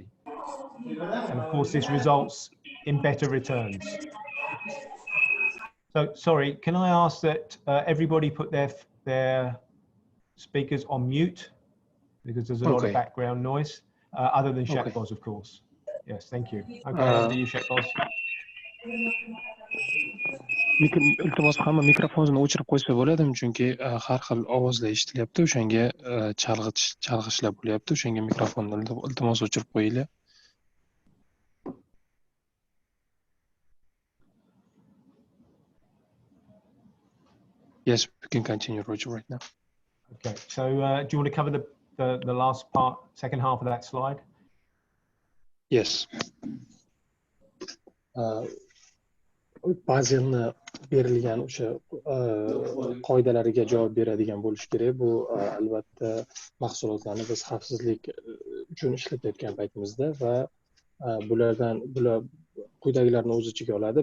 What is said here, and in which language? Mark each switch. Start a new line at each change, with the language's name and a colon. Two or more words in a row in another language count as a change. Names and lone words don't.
English: And of course, this results in better returns. So, sorry, can I ask that everybody put their speakers on mute, because there's a lot of background noise, other than Shaqboz, of course. Yes, thank you. Okay, over to you, Shaqboz.
Uzbek: Iltimos hamma mikrofonni o'chirib qo'ysa bo'ladimi, chunki har xil ovozlar eshitilyapti, o'shanga chalg'ishlar bo'lyapti, o'shanga mikrofonni iltimos o'chirib qo'yinglar.
English: Yes, we can continue, Roger, right now. Okay, so do you want to cover the last part, second half of that slide? Yes.
Uzbek: Bazelni berilgan o'sha qoidalariga javob beradigan bo'lish kerak. Bu albatta mahsulotlarni biz xavfsizlik uchun ishlatayotgan paytimizda va bular quyidagilarni o'z ichiga oladi.